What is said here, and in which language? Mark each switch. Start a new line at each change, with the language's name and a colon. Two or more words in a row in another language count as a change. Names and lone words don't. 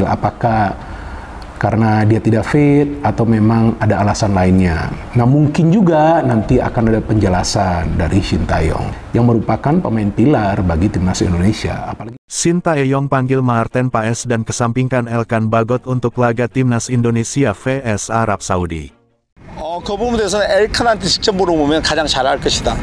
Indonesian: Apakah karena dia tidak fit atau memang ada alasan lainnya. Nah, mungkin juga nanti akan ada penjelasan dari Shin Tae-yong yang merupakan pemain pilar bagi timnas Indonesia. Apalagi Shin Tae-yong panggil Maarten Paes dan kesampingkan Elkan Bagot untuk laga timnas Indonesia vs Arab Saudi.
Korean: 그 부분에 대해서는 엘칸한테 직접 물어보면 가장 잘 알 것이다.